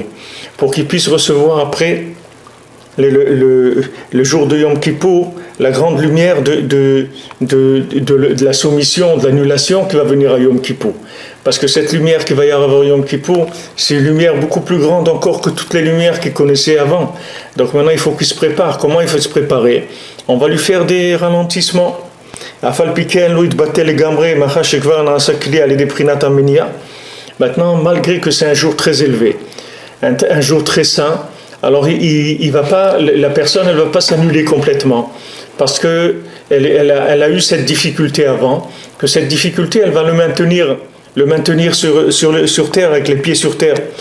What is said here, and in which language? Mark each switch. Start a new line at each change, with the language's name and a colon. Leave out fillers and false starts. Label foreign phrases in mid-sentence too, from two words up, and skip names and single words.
French: Pour qu'il puisse recevoir après le jour de Yom Kippour la grande lumière de la soumission, de l'annulation qui va venir à Yom Kippour. Parce que cette lumière qui va y avoir à Yom Kippour, c'est une lumière beaucoup plus grande encore que toutes les lumières qu'il connaissait avant. Donc maintenant il faut qu'il se prépare. Comment il faut se préparer? On va lui faire des ralentissements.
Hebrew: אף על פי כן לא יתבטל לגמרי מחמת שכבר נעשה כלי על ידי פריצת המניעה
French: Maintenant, malgré que c'est un jour très élevé, un jour très saint, alors il va pas, la personne elle va pas s'annuler complètement parce que elle a eu cette difficulté avant, que cette difficulté elle va le maintenir sur terre, avec les pieds sur terre.